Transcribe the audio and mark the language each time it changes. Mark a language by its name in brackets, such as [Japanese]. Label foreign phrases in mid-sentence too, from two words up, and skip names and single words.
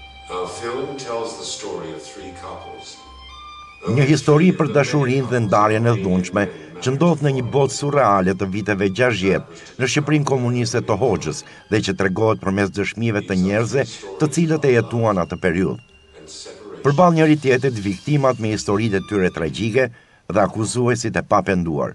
[English] Our film tells the story of three couples. [Albanian] Një histori për dashurinë dhe ndarjen e dhunshme që ndodh në një botë surreale të viteve 60 në Shqipërinë komuniste të Hoxhës dhe që tregohet përmes dëshmive të njerëzve të cilët e jetuan atë periudhë. Përballë njëri tjetrit viktimat me historitë e tyre tragjike dhe akuzuesit e papenduar.